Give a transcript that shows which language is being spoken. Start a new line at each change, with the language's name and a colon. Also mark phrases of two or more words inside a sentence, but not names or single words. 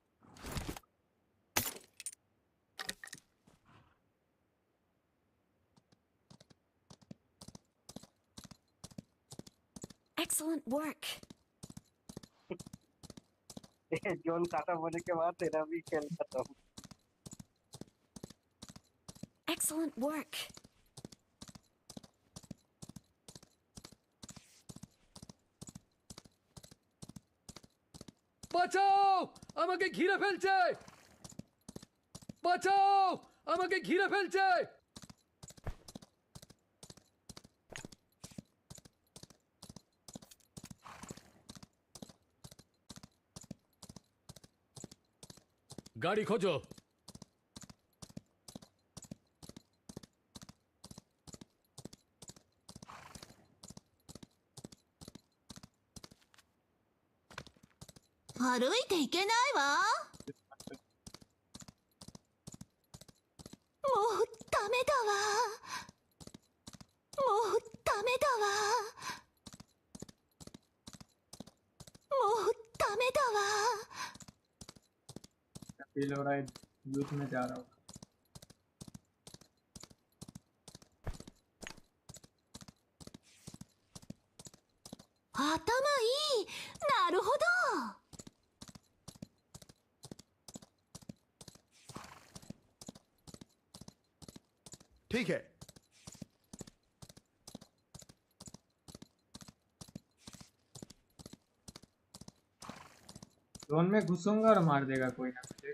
English: Excellent work.
Hindi: जोन खत्म होने के बाद तेरा भी खेल खत्म।
English: Excellent work.
Bangla: বাঁচাও আমাকে ঘিরে ফেলছে বাঁচাও আমাকে ঘিরে ফেলছে গাড়ি খোঁজো
Japanese: 歩いていけないわ。もうダメだわ。もうダメだわ。もうダメだわ。
Hindi: फील हो रहा है यूथ में जा रहा हूँ।
Japanese: 頭いい。なるほど。
Hindi: ठीक है जोन में घुसूंगा और मार देगा कोई ना मुझे।